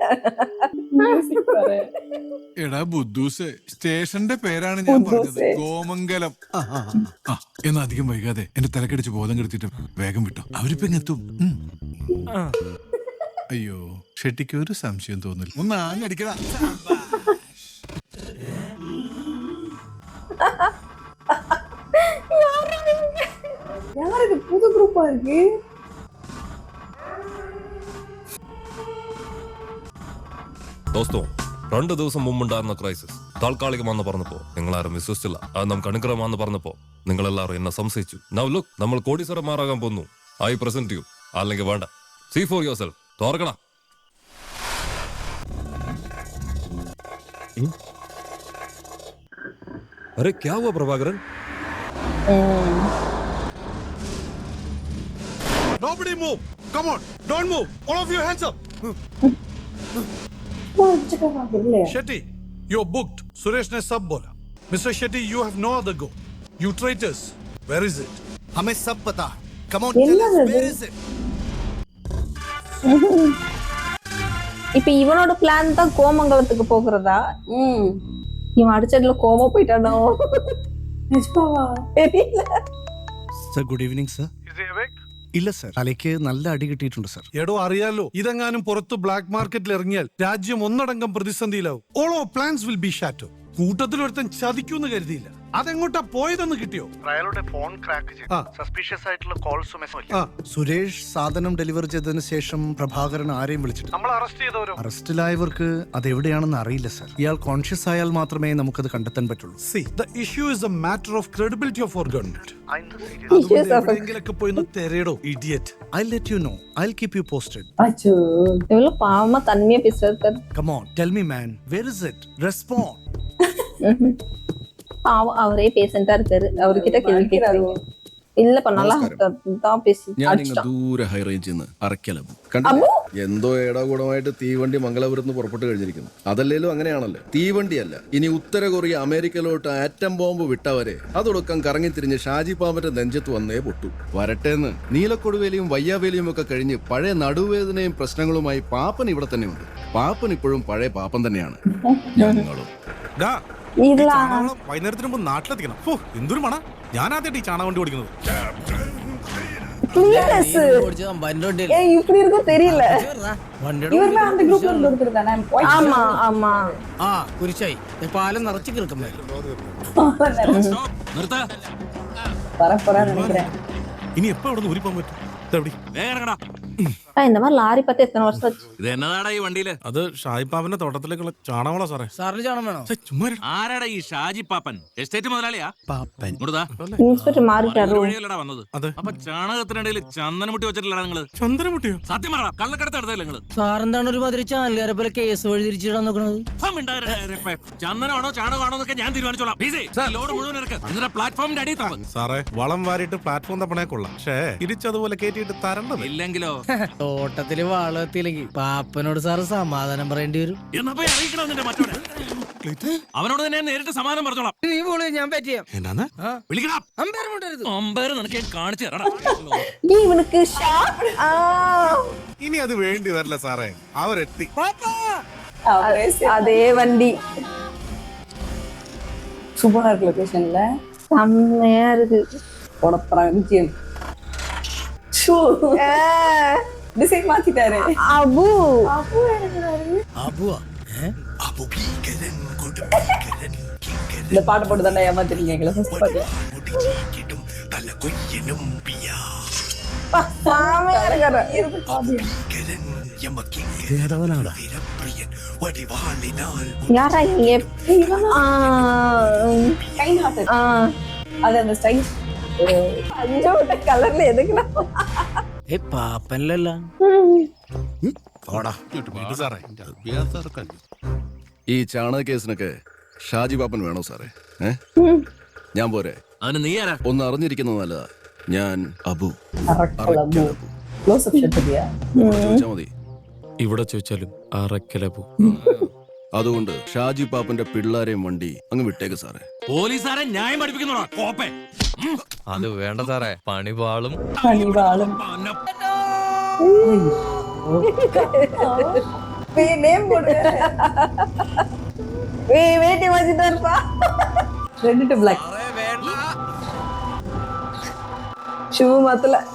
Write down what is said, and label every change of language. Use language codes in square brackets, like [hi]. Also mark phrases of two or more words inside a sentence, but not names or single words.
[ml] എടാ ബുദ്ധൂസ്, സ്റ്റേഷന്റെ പേരാണ് ഞാൻ പറഞ്ഞത്, ഗോമംഗലം. എന്നാ അധികം വൈകാതെ എന്റെ തലക്കടിച്ച് ബോധം കെടുത്തിട്ട് വേഗം വിട്ടോ, അവരിപ്പോ എത്തും. അയ്യോ, ഷെട്ടിക്ക് ഒരു സംശയം തോന്നില്ല. ഒന്ന് ആഞ്ഞടിക്കടാ. [ta] யாருக்கு புது குரூப்பா இருக்கு? [ml] ദോസ്തോ, 2 ദിവസം മുമ്പുണ്ടായിരുന്ന ക്രൈസിസ് താൽക്കാലികമാണെന്ന് പറഞ്ഞപ്പോ നിങ്ങൾ ആരും വിശ്വസിച്ചില്ല. അത് നമുക്ക് അനുഗ്രഹമാണെന്ന് പറഞ്ഞപ്പോ നിങ്ങൾ എല്ലാവരും എന്നെ സംശയിച്ചു. [en] now look, [ml] നമ്മൾ കോടീശ്വരന്മാരാകാൻ പോകുന്നു. [en] I present you. [ml] അല്ലെങ്കിൽ വേണ്ട, [en] see for your self. തോർക്കണ. [hi] अरे क्या हुआ പ്രഭാകരൻ? [en] Nobody move. Come on. Don't move. All of you hands up. Shetty, you're booked. [hi] सुरेश ने सब बोला. Mr. [en] Shetty, you have no other go. You traitors. Where is it? [hi] हमें सब पता है. [en] Come on, tell us, where is it? [ta] இப்ப இவனோட பிளான் தான் கோமங்கலத்துக்கு போகிறதா? இவன் அடிச்சதுல கோமா போயிட்டானோ? நிஜமாவா? தெரியல. [en] sir good evening sir. Is he awake? [ml] ഇല്ല സർ, തലയ്ക്ക് നല്ല അടി കിട്ടിയിട്ടുണ്ട് സർ. എടോ അറിയാലോ, ഇതെങ്ങാനും പുറത്ത് ബ്ലാക്ക് മാർക്കറ്റിൽ ഇറങ്ങിയാൽ രാജ്യം ഒന്നടങ്കം പ്രതിസന്ധിയിലാവും. [en] all of plans will be shatto. [ml] കൂട്ടത്തിൽ ഒരുത്തൻ ചതിക്കൂന്ന് കരുതിയില്ല. അതെങ്ങോട്ടാ പോയതെന്ന് കിട്ടിയോ? അയാളുടെ ഫോൺ ക്രാക്ക് ചെയ്തു. സസ്പീഷ്യസ് ആയിട്ടുള്ള കോൾസും മെസ്സേജും. സുരേഷ് സാധനം ഡെലിവറി ചെയ്തതിന് ശേഷം പ്രഭാകരൻ ആരെയും വിളിച്ചിട്ടില്ല. നമ്മൾ അറസ്റ്റ് ചെയ്തവരോ? അറസ്റ്റിലായവർക്ക് അതെവിടെയാണെന്ന് അറിയില്ല സർ. ഇയാൾ കോൺഷ്യസ് ആയാൽ മാത്രമേ നമുക്കത് കണ്ടെത്താൻ പറ്റുള്ളൂ. [en] See, the issue is a matter of credibility of our government. Issues of- [ml] എവിടെയെങ്കിലൊക്കെ പോയി തെരയടോ, ഇഡിയറ്റ്. [en] I'll let you know. I'll keep you posted. [ta] அச்சோ, இவ்வளவு பாவமா தன்மையா பேசுறது. [en] Come on, tell me man, where is it? Respond. [ta] பாவம் அவரே பேசண்டா இருக்காரு. அவர்கிட்ட கேள்வி கேட்கறாரு. இல்லப்பா நல்லா தான் பேசி [ml] ഞാനിങ്ങ് ദൂരെ ഹൈ റേഞ്ചിൽ നിന്ന് അറക്കലബു കണ്ടില്ലേ? എന്തോ ഏടാകൂടമായിട്ട് തീവണ്ടി മംഗലാപുരത്ത് പുറപ്പെട്ട് കഴിഞ്ഞിരിക്കുന്നു. അതല്ലേലും അങ്ങനെയാണല്ലോ. തീവണ്ടിയല്ല, ഇനി ഉത്തര കൊറിയ അമേരിക്കയിലോട്ട് ആറ്റം ബോംബ് വിട്ടവരെ അതൊടുക്കം കറങ്ങിത്തിരിഞ്ഞ് ഷാജി പാമ്പന്റെ നെഞ്ചത്ത് വന്നേ പൊട്ടു. വരട്ടേന്ന്. നീലക്കൊടുവേലിയും വയ്യാവേലിയും ഒക്കെ കഴിഞ്ഞ് പഴയ നടുവേദനയും പ്രശ്നങ്ങളുമായി പാപ്പൻ ഇവിടെ തന്നെയുണ്ട്. പാപ്പൻ ഇപ്പോഴും പഴയ പാപ്പൻ തന്നെയാണ്. ഞങ്ങളും വൈകുന്നേരത്തിന് മുമ്പ് നാട്ടിലെത്തിക്കണം. എന്തൊരു മണ. ഞാനാദ്യമായിട്ട് ഈ ചാണക വണ്ടി ഓടിക്കുന്നത്. [ta] இப்படி இருக்கும் தெரியல. இவருமே அந்த குரூப்ல இருந்து ஒருத்தர் தானே? ஆமா ஆமா. [ml] കുരിശായി പാലം നിറച്ചു കിടക്കുന്നേ. [ta] வரப்போறான்னு நினைக்கிறேன். [ml] ഇനി എപ്പോ ഇവിടെ നിന്ന് ഊരിപ്പോകാൻ പറ്റും? [ta] இந்த மாதிரி லாரி பார்த்து எத்தனை வருஷம் ஆச்சு? [ml] ഇത് എന്നതാടാ ഈ വണ്ടിയില്? അത് ഷായിപ്പാവിന്റെ തോട്ടത്തിലേക്കുള്ള ചാണകമാണോ സാറേ? സാറിന് ചാണം വേണോ? ചുമ്മാ ആരാടാ ഈ ഷാജി പാപ്പൻ? എസ്റ്റേറ്റ് മുതലാളിയാ? പാപ്പൻ. ഇങ്ങോട്ടാ. [ta] இன்ஸ்பெக்டர் மாறிட்டாரு. [ml] വഴിയല്ലടാ വന്നത്. അപ്പൊ ചാണകത്തിനിടയിൽ ചന്ദനമുട്ടി വെച്ചിട്ടില്ല നിങ്ങള്? ചന്ദ്രമുട്ടിയോ? സത്യം പറ, കള്ളക്കടത്ത് നടത്തില്ല നിങ്ങള്? സാറെന്താണ് ഒരു മാതിരി ചാനലുകാരെ പോലെ കേസ് വഴി തിരിച്ചിടാൻ നോക്കണത്? ചന്ദനമാണോ ചാണകമാണോ എന്നൊക്കെ ഞാൻ തീരുമാനിച്ചോളാം. ലോഡ് മുഴുവൻ ഇറക്ക്. എന്നിട്ട് പ്ലാറ്റ്ഫോമിന്റെ അടിയിൽ തപ്പ. സാറേ, വളം വാരിയിട്ട് പ്ലാറ്റ്ഫോം തപ്പണേ കൊള്ളാം. പക്ഷേ ഇരിച്ചതുപോലെ കേട്ടിട്ട് തരണ്ടത്. ഇല്ലെങ്കിലോ? തോട്ടത്തില് വാളെത്തിയില്ലെങ്കിൽ പാപ്പനോട് സാറ് സമാധാനം പറയേണ്ടി വരും. എന്നാ പോയി അറിയിക്കണം നിന്റെ മറ്റോടെ. അവനോട് തന്നെ നേരിട്ട് സമാധാനം പറഞ്ഞോളാം. നീ പോളി ഞാൻ പറ്റിയ എന്നാണ്? വിളിക്കണം. അമ്പയർ കൊണ്ടരുത്. അമ്പയർ നിനക്ക് ഞാൻ കാണിച്ചു തരാം. [ta] இவனுக்கு ஷாக். [ml] ഇനി അത് വേണ്ടി വരില്ല സാറേ, അവരെത്തി. [ta] அதே வண்டி சூப்பரா இருக்கு லொகேஷன்ல. செம்மையா இருக்கு. போடப்பறாங்க. டிசைன் மாத்திட்டாரு. அபு [ml] അബുവാ [ta] இந்த பாட்டு போட்டு தானே ஏமாத்திருக்கீங்க எங்களை ஃபர்ஸ்ட் பாட்டு. செம்மையா இருக்காரு. யாரா இங்க? [en] kind heart. [ta] அது அந்த ஸ்டைல். அஞ்சோட்ட கலர்ல எதுக்குடா? [ml] പാപ്പനല്ല. സാറേ, ഈ ചാണക കേസിനൊക്കെ ഷാജി പാപ്പൻ വേണോ സാറേ? ഞാൻ പോരെ? അതിന് നീ ആരാ? ഒന്ന് അറിഞ്ഞിരിക്കുന്നത് നല്ലതാ. ഞാൻ അബു. [ta] அரக்கலபு. [en] close up shot [ta] இல்லையா? [ml] ചോദിച്ചാ മതി. ഇവിടെ ചോദിച്ചാലും അറക്കലപു. അതുകൊണ്ട് ഷാജി പാപ്പന്റെ പിള്ളേരെയും വണ്ടി അങ്ങ് വിട്ടേക്ക് സാറേ. പോലീസുകാരെ ന്യായം പഠിപ്പിക്കുന്നോടാ കോപ്പേ. അത് വേണ്ട സാറേ, പണി പാളും. [ta] பணிவாளும். நேம் போடு. வேட்டி மாத்திட்டு இருப்பா. [en] red to black. [ta] ஷூ மாத்தல.